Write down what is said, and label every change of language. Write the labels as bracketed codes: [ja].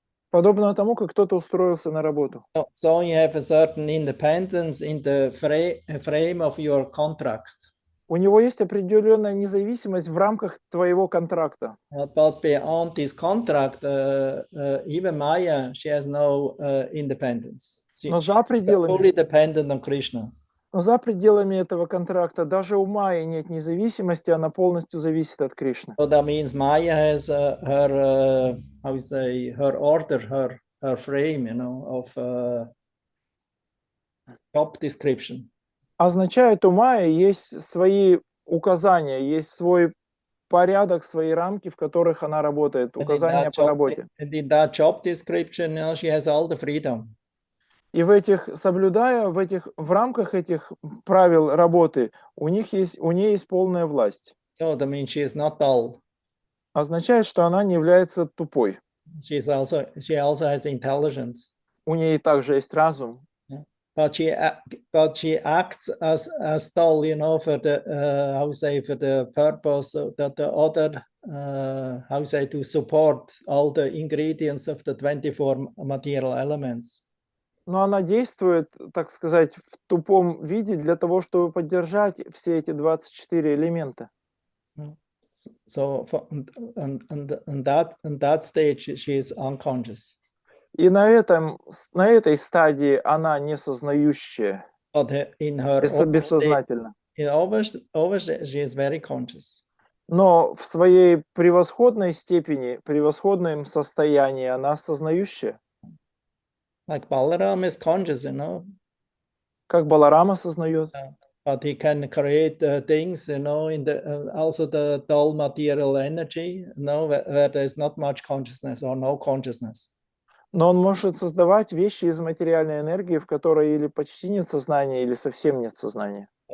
[ru] Подобно тому, как кто-то устроился на работу. [en] So you have a certain independence in the frame of your contract. [ru] У него есть определенная независимость в рамках твоего контракта. [en] But beyond this contract, even Maya, she has no independence. [ru] Но [en] She's [ru] за пределами, [en] fully dependent on Krishna. [ru] но за пределами этого контракта даже у Майи нет независимости, она полностью зависит от Кришны. [en] So that means Maya has her, how you say, her order, her frame, you know, of job description. [ru] Означает, у Майи есть свои указания, есть свой порядок, свои рамки, в которых она работает, указания по работе. [en] And in that job description, you know, she has all the freedom. [ru] И соблюдая в рамках этих правил работы, у нее есть полная власть. [en] So that means she is not dull. [ru] Означает, что она не является тупой. [en] She also has intelligence. [ru] У нее также есть разум. [en] But she acts as dull, you know, for the how say, for the purpose that the other how say, to support all the ingredients of the 24 material elements. [ru] Но она действует, так сказать, в тупом виде для того, чтобы поддержать все эти 24 элемента. [en] So on that stage she is unconscious. [ru] И на этой стадии она несознающая, [en] But in her [ru] бессознательно. [en] over she is very conscious. [ru] Но в своей превосходной степени, превосходном состоянии она сознающая. [en] Like Balaram is conscious, you know. [ru] Как Баларам осознает. [en] But he can create things, you know, in the also the dull material energy, you know, where there is not much consciousness or no consciousness. [ru] Но он может создавать вещи из материальной энергии, в которой или почти нет сознания, или совсем нет сознания.